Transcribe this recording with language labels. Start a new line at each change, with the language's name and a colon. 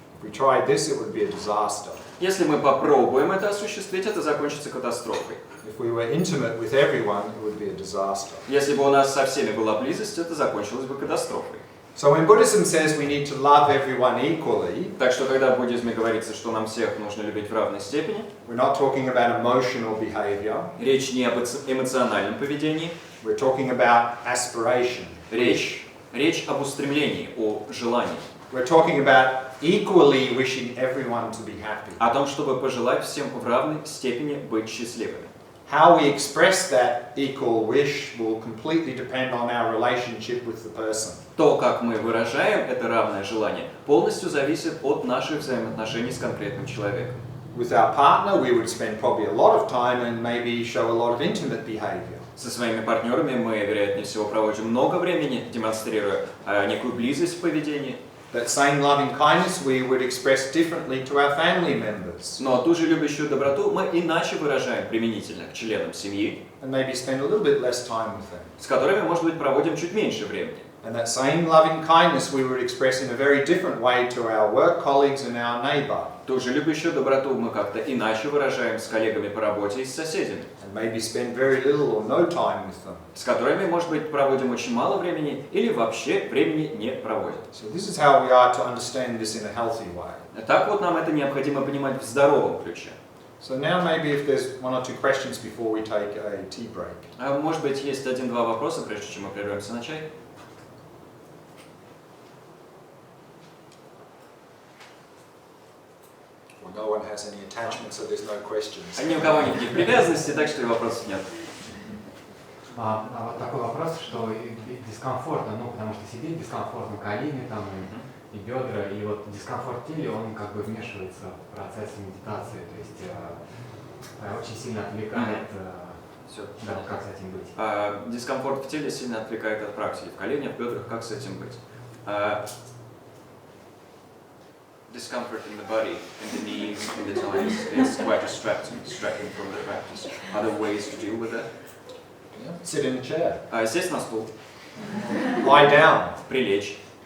English: If we tried this, it would be a disaster.
Russian: Если мы попробуем это осуществить, это закончится катастрофой.
English: If we were intimate with everyone, it would be a disaster.
Russian: Если бы у нас со всеми была близость, это закончилось бы катастрофой.
English: So when Buddhism says we need to love everyone equally,
Russian: Так что, когда в буддизме говорится, что нам всех нужно любить в равной степени,
English: we're not talking about emotional behavior.
Russian: речь не об эмоциональном поведении,
English: We're talking about aspiration.
Russian: речь об устремлении, о желании.
English: We're talking about equally wishing everyone to be happy.
Russian: О том, чтобы пожелать всем в равной степени быть счастливыми.
English: How we express that equal wish will completely depend on our relationship with the person.
Russian: То, как мы выражаем это равное желание, полностью зависит от наших взаимоотношений с конкретным человеком.
English: With our partner, we would spend probably a lot of time and maybe show a lot of intimate behavior.
Russian: Со своими партнерами мы, вероятнее всего, проводим много времени, демонстрируя некую близость в поведении.
English: That same loving kindness we would express differently to our family members.
Russian: Но ту же любящую доброту мы иначе выражаем применительно к членам семьи,
English: And maybe spend a little bit less time with them.
Russian: с которыми, может быть, проводим чуть меньше времени.
English: And that same loving kindness we would express in a very different way to our work colleagues and our neighbour.
Russian: Ту же любящую доброту мы как-то иначе выражаем с коллегами по работе и с соседями,
English: And maybe spend very little or no time with them.
Russian: с которыми, может быть, проводим очень мало времени или вообще времени не проводим.
English: So this is how we are to understand this in a healthy way.
Russian: Так вот нам это необходимо понимать в здоровом ключе.
English: So now maybe if there's one or two questions before we take a tea break.
Russian: Может быть, есть один-два вопроса, прежде чем мы прервемся на чай?
English: Well, no one has any attachment, so there's no questions.
Russian: Ни у кого никаких привязанностей, так что и вопросов нет. Вот такой вопрос, что дискомфортно, потому что сидеть дискомфортно, колени там и бедра, и вот дискомфорт в теле, он как бы вмешивается в процесс медитации, то есть очень сильно отвлекает. Все. Да, как с этим быть? Дискомфорт в теле сильно отвлекает от практики. В коленях, в бедрах, как с этим быть?
English: Discomfort in the body, in the knees, in the thighs is quite distracting from the practice. Are there ways to deal with that? Yeah. Sit in a chair.
Russian: Сесть на стул,
English: Lie down.
Russian: прилечь.